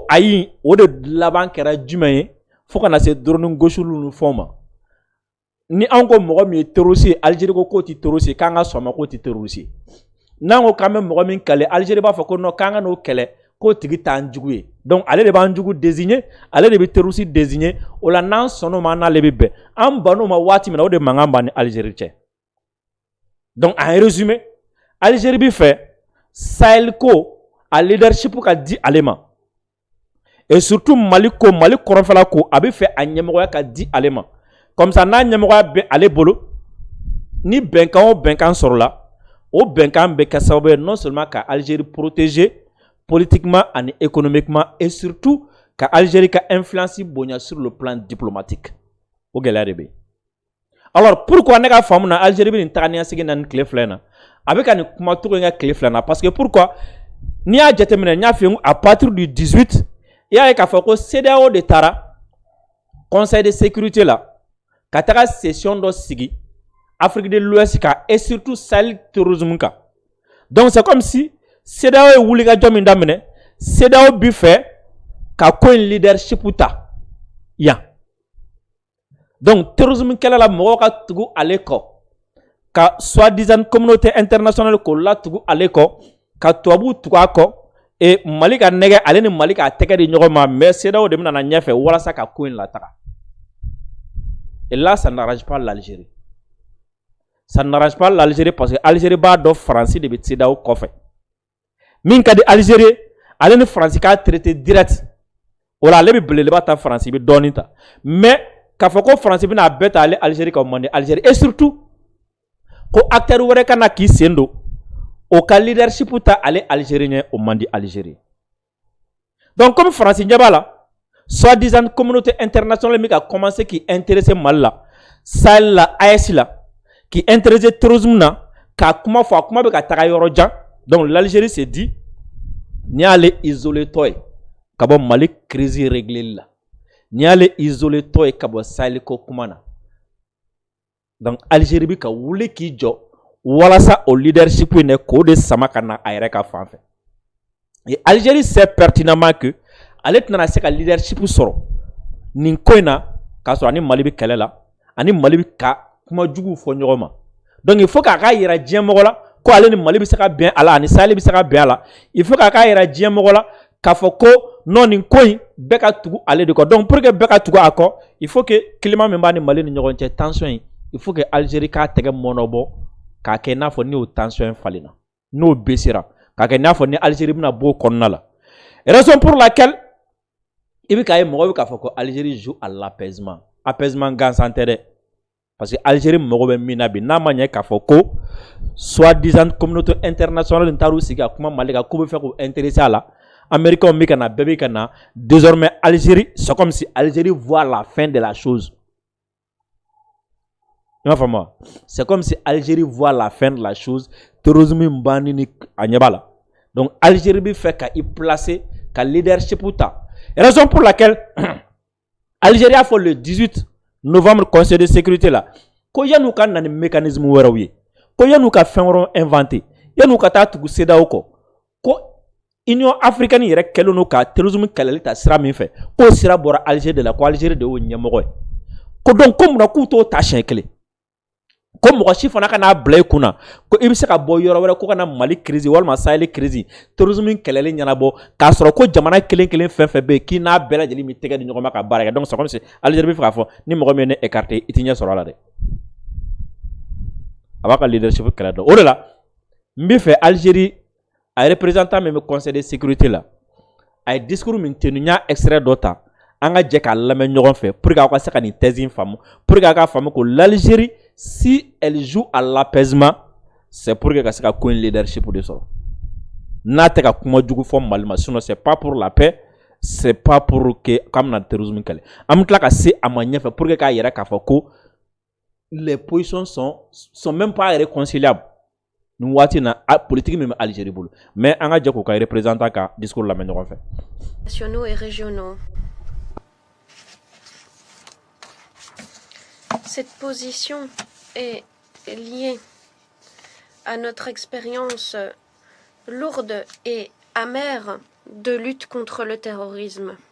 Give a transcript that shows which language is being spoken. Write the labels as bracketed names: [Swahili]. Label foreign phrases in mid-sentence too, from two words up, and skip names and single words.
[Bambara] ayi o de laban kɛra jumɛn ye fo kana se drone gosiliw ni fɛnw ma ni an ko mɔgɔ min ye terroriste ye Algérie ko k'o tɛ terroriste ye k'an ka sɔn ma k'o tɛ terroriste ye n'an ko k'an bɛ mɔgɔ min kɛlɛ Algérie b'a fɔ ko non k'an ka n'o kɛlɛ k'o tigi t'an jugu ye donc ale de b'an jugu désigner ale de bɛ terroriste désigner o la n'an sɔnn'o ma n'ale bɛ bɛn an bann'o ma waati min na o de mankan b'an ni Algérie cɛ [French] donc en résumé [Bambara] Algérie bi fɛ Sahel ko a leadership ka di ale ma [French] et surtout [Bambara] Mali ko Mali kɔrɔnfɛla ko a bɛ fɛ a ɲɛmɔgɔya ka di ale ma [French] comme ça [Bambara] n'a ɲɛmɔgɔya bɛ ale bolo ni bɛnkan o bɛnkan sɔrɔla o bɛnkan bɛ kɛ sababu ye [French] non seulement [Bambara] ka Algérie protéger [French] politiquement et économiquement et surtout [Bambara] ka Algérie ka influence bonya [French] sur le plan diplomatique [Bambara] o gɛlɛya de bɛ [French] alors pourquoi [Bambara] ne ka faamu na Algérie bɛ nin taganiya segin na nin tile filɛ in na a bɛ ka nin kuma cogo in kɛ tile filɛ in na [French] parce que pourquoi [Bambara] n'i y'a jateminɛ n y'a f'i ye [French] à partir du 18 [Bambara] i y'a ye k'a fɔ ko CEDEAO de taara [French] conseil de sécurité [Bambara] la ka taga session dɔ sigi Afrique de l'Ouest ka [French] et surtout [Bambara] Sahel terrorisme kan [French] donc c'est comme si [Bambara] CEDEAO ye wulikajɔ min daminɛ CEDEAO bi fɛ ka ko in leadership ta yan donc terrorisme kɛlɛ la mɔgɔw ka tugu ale kɔ ka [French] soi-disant communauté internationale [Bambara] k'o la tugu ale kɔ ka tubabuw tugu a kɔ et Mali ka nɛgɛ ale ni Mali k'a tɛgɛ di ɲɔgɔn ma mais CEDEAO de bɛna na ɲɛfɛ walasa ka ko in lataga [French] et là ça n'arrange pas l'Algérie ça n'arrange pas l'Algérie parce que [Bambara] Algérie b'a dɔn Faransi de bɛ CEDEAO kɔfɛ min ka di Algérie ale ni Faransi ka [French] traité direct [Bambara] o la ale bɛ belebeleba ta Faransi bɛ dɔɔnin ta mais k'a fɔ ko Faransi bɛna a bɛɛ ta ale Algérie ka man di Algérie [French] et surtout [Bambara] ko acteur wɛrɛ ka na k'i sen don o ka leadership ta ale Algérie ɲɛ o man di Algérie [French] donc comme [Bambara] Faransi ɲɛ b'a la [French] soi-disant communauté internationale [Bambara] bɛ ka commencer k'i intéresser Mali la Sahel la AES la k'i intéresser terrorisme na k'a kuma fɔ a kuma bɛ ka taga yɔrɔ jan [French] donc l'Algérie s'est dit [Bambara] n'i y'ale isolé tɔ ye ka bɔ Mali [French] crise réglée [Bambara] la n'i y'ale isolé tɔ ye ka bɔ Sahel ko kuma na Donc Algérie bi ka wuli ki jɔ walasa o leadership ne ko de sama ka na a yɛrɛ ka fan fɛ. [French] Et Algérie sait pertinemment que [Bambara] ale tɛna se ka leadership sɔrɔ nin ko in na k'a sɔrɔ ani Mali bi kɛlɛ la ani Mali bi ka kuma jugu fɔ ɲɔgɔn ma. [French] Donc il faut [Bambara] k'a ka yira diɲɛ mɔgɔ la ko ale ni Mali bi se ka bɛn a la ani Sahel bi se ka bɛn a la. [French] Il faut [Bambara] k'a ka yira diɲɛ mɔgɔ la k'a fɔ ko non nin ko in bɛɛ ka tugu ale de kɔ. [French] Donc pour que [Bambara] bɛɛ ka tugu a kɔ, [French] il faut que climat [Bambara] min b'a ni Mali ni ɲɔgɔn cɛ tension in, [French] il faut que Algérie [Bambara] k'a tɛgɛ mɔnɔbɔ k'a kɛ n'a fɔ ni o tension in falenna. N'o baissera k'a kɛ n'a fɔ ni Algérie bɛna bɔ o kɔnɔna la. [French] Raison pour laquelle [Bambara] i bɛ k'a ye mɔgɔ bɛ k'a fɔ ko [French] Algérie joue à l'apaisement. [Bambara] Apaisement gansan tɛ dɛ. [French] Parce que Algérie [Bambara] mɔgɔ bɛ min na bi n'a ma ɲɛ k'a fɔ ko [French] soi-disant communauté internationale [Bambara] in taar'u sigi ka kuma Mali kan k'u bɛ fɛ k'u intéresser a la. Américains bɛ ka na, bɛɛ bɛ ka na. [French] Désormais Algérie, c'est comme si Algérie voit la fin de la chose. C'est comme si Algérie voit la fin de la chose. [Bambara] Terrorisme mbani ni anyabala. Donc Algérie bi [French] fait qu'à y placer qu'à leadership ou [Bambara] ta. [French] Raison pour laquelle Algérie a fait le 18 novembre Conseil de sécurité là. [Bambara] Ko yanu ka na ni mécanisme wɛrɛw ye. Ko yanu ka fɛn wɛrɛw inventé. Yanu ka taa tugu CEDEAO kɔ. Ko Union africaine yɛrɛ kɛlen no ka terrorisme kɛlɛli ta sira min fɛ. Ko sira bɔra Algérie de la. Ko Algérie de y'o ɲɛmɔgɔ ye. Ko donc ko mun na k'u t'o ta siɲɛ kelen. Ko mɔgɔ si fana ka n'a bila i kunna ko i bɛ se ka bɔ yɔrɔ wɛrɛ ko ka na Mali crise walima Sahel crise terrorisme kɛlɛli ɲɛnabɔ k'a sɔrɔ ko jamana kelen kelen fɛn fɛn bɛ yen k'i n'a bɛɛ lajɛlen bɛ tɛgɛ di ɲɔgɔn ma ka baara kɛ. [French] Donc c'est comme si Algérie [Bambara] bɛ fɛ k'a fɔ ni mɔgɔ min ye ne écarté i tɛ ɲɛ sɔrɔ a la dɛ. A b'a ka leadership kɛlɛ dɔn. O de la n bɛ fɛ Algérie a représentant min bɛ [French] Conseil de sécurité [Bambara] la a ye discours min tenu n y'a extrait dɔ ta an ka jɛ k'a lamɛn ɲɔgɔn fɛ [French] pour que [Bambara] aw ka se ka nin [French] thèse [Bambara] in faamu [French] pour que [Bambara] aw ka faamu ko [French] l'Algérie si elle joue à l'apaisement c'est pour que [Bambara] ka se ka ko in [French] leadership [Bambara] de sɔrɔ n'a tɛ ka kuma jugu fɔ Mali ma [French] sinon c'est pas pour la paix c'est pas pour que [Bambara] k'an bɛna [French] terrorisme [Bambara] kɛlɛ an bɛ tila ka se a ma ɲɛfɛ [French] pour que [Bambara] k'a yɛrɛ k'a fɔ ko [French] les positions sont même pas réconciliables [Bambara] nin waati na [French] politique [Bambara] min bɛ Algérie bolo [French] mais [Bambara] an ka jɛ k'o ka [French] représentant ka discours [Bambara] lamɛn ɲɔgɔn fɛ. [French] Nationaux et régionaux. Cette position est liée à notre expérience lourde et amère de lutte contre le terrorisme.